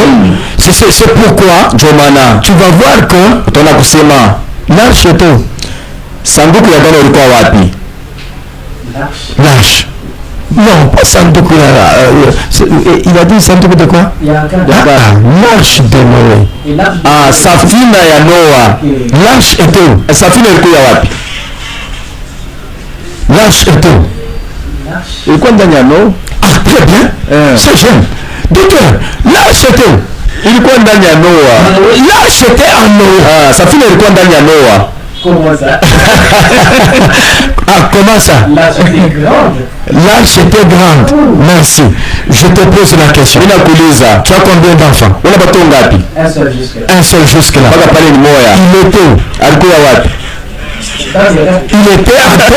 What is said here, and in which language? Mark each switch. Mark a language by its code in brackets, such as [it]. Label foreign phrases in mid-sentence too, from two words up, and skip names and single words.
[fr] C'est pourquoi tu vas voir que l'arche est où? L'arche. Non, pas sanduku. Il a dit sanduku de quoi? L'arche de Noé. [sw] Safina ya Noa. [fr] L'arche était où? [sw] Safina ilikuwa wapi? [fr] L'arche était où? [sw] Ilikuwa ndani ya Noa. [fr] Ah, très bien. C'est jeune. Docteur, l'arche était où? [sw] Ilikuwa ndani ya Noa. [fr] L'arche était en Noé. [sw] Safina ilikuwa ndani ya Noa. [fr] Comment ça? Ah, comment ça? L'arche était grande. L'arche était grande. Merci. Je te pose la question. Tu as combien d'enfants? Un seul jusque-là. Un seul jusque-là. Il était où? Il était à toi.